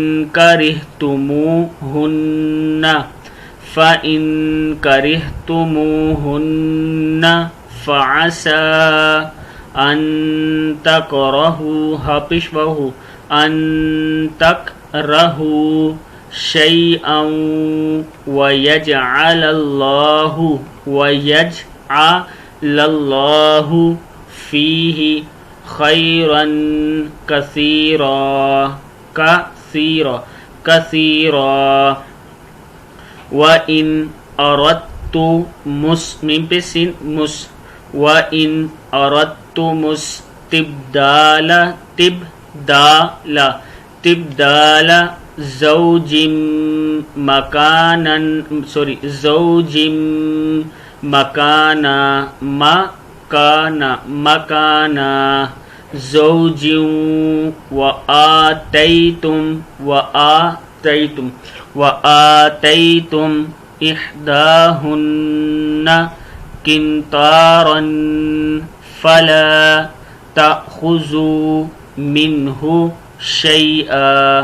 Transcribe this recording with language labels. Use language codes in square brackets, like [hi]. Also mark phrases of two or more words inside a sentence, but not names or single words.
[ar] كَرِهْتُمُوهُنَّ، فَإِن كَرِهْتُمُوهُنَّ فَعَسَىٰ أَن تَكْرَهُوا، [ur] ہا پیش واو، [ar] أَن تَكْرَهُوا شَيْئًا وَيَجْعَلَ اللَّهُ فِيهِ خَيْرًا كَثِيرًا، وَإِنْ أَرَدْتُمُ، مِن [ur] پہ سین مس، [ar] وَإِنْ أَرَدْتُمُ استبدال زوج مکانا زوج، وآتیتم احداہن قنطارا فلا تأخذوا منہ شیئا